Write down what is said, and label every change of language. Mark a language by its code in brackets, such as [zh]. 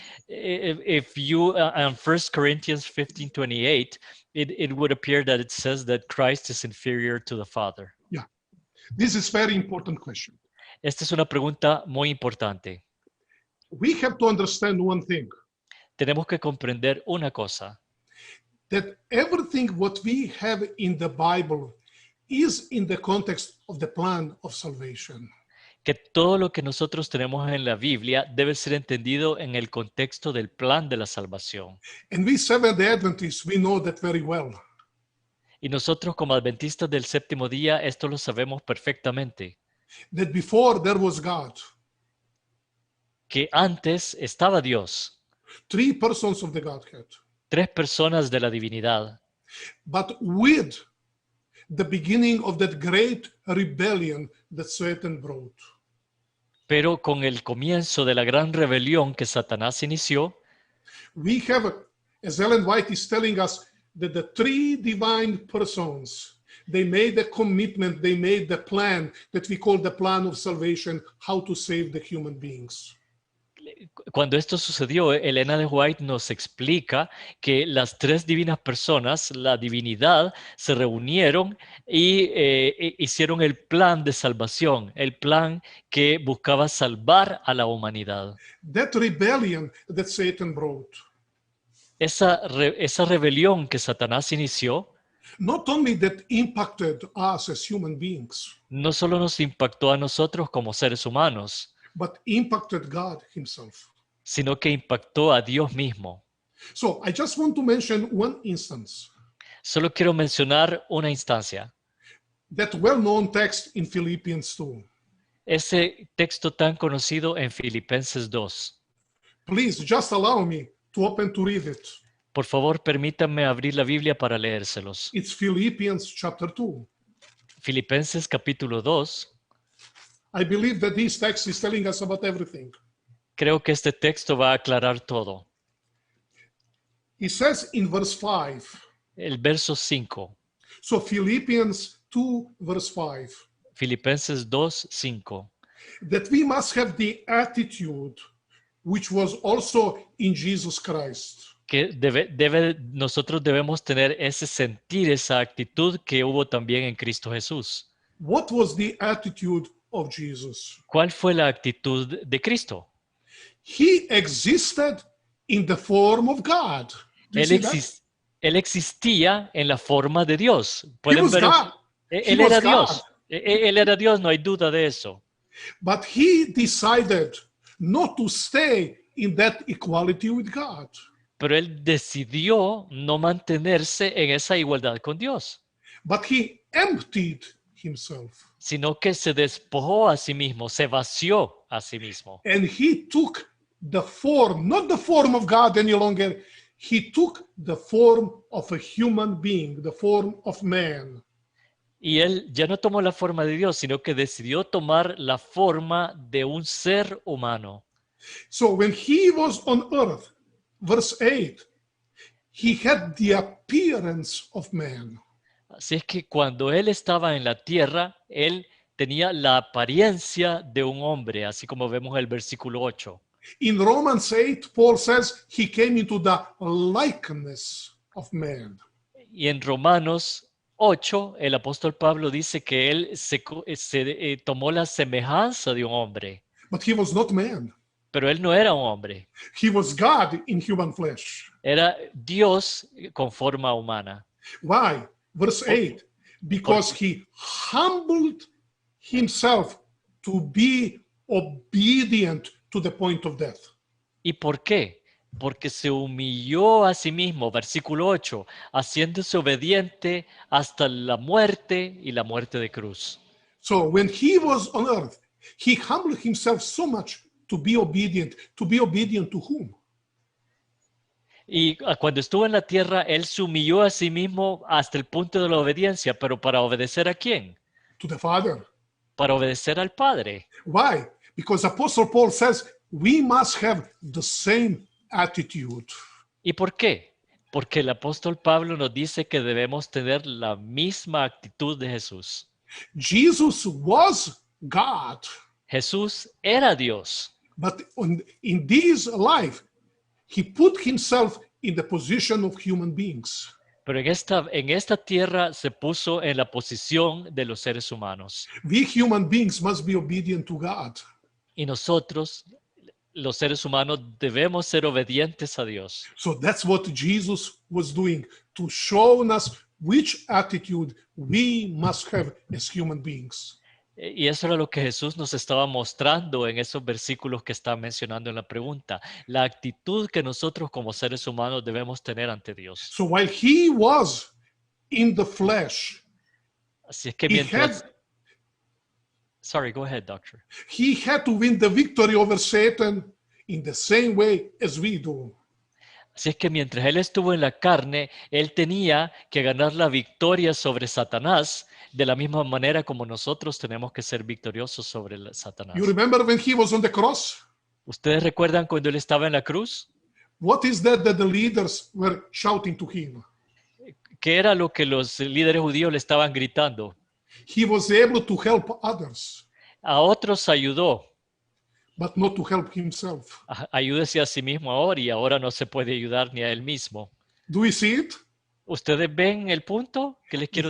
[en] If you in 1 Corinthians 15:28, it would appear that it says that Christ is inferior to the Father. Yeah, this is very important question. [es] Esta es una pregunta muy importante. [en] We have to understand one thing. [es] Tenemos que comprender una cosa. [en] That everything what we have in the Bible is in the context of the plan of salvation. [es] Que todo lo que nosotros tenemos en la Biblia debe ser entendido en el contexto del plan de la salvación. [en] And we Seventh-day Adventists, we know that very well. [es] Y nosotros como adventistas del séptimo día, esto lo sabemos perfectamente. [en] That before there was God. [es] Que antes estaba Dios. [en] Three persons of the Godhead. [es] Tres personas de la divinidad. [en] But with the beginning of that great rebellion that Satan brought. [es] Pero con el comienzo de la gran rebelión que Satanás inició, [en] we have, as Ellen White is telling us, that the three divine persons, they made a commitment, they made the plan that we call the plan of salvation, how to save the human beings. [es] Cuando esto sucedió, Elena de White nos explica que las tres divinas personas, la divinidad, se reunieron y hicieron el plan de salvación, el plan que buscaba salvar a la humanidad. [en] That rebellion that Satan brought. [es] Esa rebelión que Satanás inició, [en] not only that impacted us as human beings, [es] no solo nos impactó a nosotros como seres humanos, [en] but impacted God himself. [es] Sino que impactó a Dios mismo. [en] So I just want to mention one instance. [es] Solo quiero mencionar una instancia. [en] That well-known text in Philippians 2. [es] Ese texto tan conocido en Filipenses 2. [en] Please, just allow me to open to read it. [es] Por favor, permítanme abrir la Biblia para leérselos. [en] It's Philippians chapter 2. [es] Filipenses capítulo 2. [en] I believe that this text is telling us about everything. [es] Creo que este texto va a aclarar todo. [en] It says in verse 5. [es] El verso 5. [en] So Philippians 2 verse 5. [es] Filipenses 2, 5. [en] That we must have the attitude which was also in Jesus Christ. [es] Que nosotros debemos tener ese sentir, esa actitud que hubo también en Cristo Jesús. [en] What was the attitude of Jesus? [es] ¿Cuál fue la actitud de Cristo? [en] He existed in the form of God. [es] Él existía en la forma de Dios. ¿Pueden ver? Él era Dios. Él era Dios, no hay duda de eso. [en] But he decided not to stay in that equality with God. [es] Pero él decidió no mantenerse en esa igualdad con Dios. [en] But he emptied himself. [es] Sino que se despojó a sí mismo, se vació a sí mismo. [en] And he took the form, not the form of God any longer. He took the form of a human being, the form of man. [es] Y él ya no tomó la forma de Dios, sino que decidió tomar la forma de un ser humano. [en] So when he was on earth, verse 8, he had the appearance of man. [es] Así es que cuando él estaba en la tierra, él tenía la apariencia de un hombre, así como vemos el versículo 8. [en] In Romans 8, Paul says he came into the likeness of man. [es] Y en Romanos 8, el apóstol Pablo dice que él tomó la semejanza de un hombre, [en] But he was not man. [es] pero él no era un hombre, [en] He was God in human flesh. [es] era Dios con forma humana. [en] Why? Verse 8, because he humbled himself to be obedient to the point of death. [es] ¿Y por qué? Porque se humilló a sí mismo, versículo 8, haciéndose obediente hasta la muerte y la muerte de cruz. [en] So when he was on earth, he humbled himself so much to be obedient. To be obedient to whom? [es] Y cuando estuvo en la tierra, él se humilló a sí mismo hasta el punto de la obediencia, pero ¿para obedecer a quién? [en] To the Father. [es] Para obedecer al Padre. [en] Why? Because Apostle Paul says we must have the same attitude. [es] ¿Y por qué? Porque el apóstol Pablo nos dice que debemos tener la misma actitud de Jesús. [en] Jesus was God, [es] Jesús era Dios, [en] but in this life, he put himself in the position of human beings. [es] pero en esta tierra se puso en la posición de los seres humanos. [en] We human beings must be obedient to God. [es] Y nosotros, los seres humanos, debemos ser obedientes a Dios. [en] So that's what Jesus was doing, to show us which attitude we must have as human beings. [es] Y eso era lo que Jesús nos estaba mostrando en esos versículos que está mencionando en la pregunta. La actitud que nosotros como seres humanos debemos tener ante Dios. [en] So while he was in the flesh, [es] Así es que [en] he [es] mientras... [en] had, Sorry, go ahead, doctor. he had to win the victory over Satan in the same way as we do. [es] Así es que mientras él estuvo en la carne, él tenía que ganar la victoria sobre Satanás de la misma manera como nosotros tenemos que ser victoriosos sobre Satanás. [en] You remember when he was on the cross? [es] ¿Ustedes recuerdan cuando él estaba en la cruz? [en] What is that the leaders were shouting to him? [es] ¿Qué era lo que los líderes judíos le estaban gritando? [en] He was able to help others, [es] A otros ayudó. [en] but not to help himself. [es] Ayúdese a sí mismo ahora y ahora no se puede ayudar ni a él mismo. [en] Do we see it? [es] ¿Ustedes ven el punto que les quiero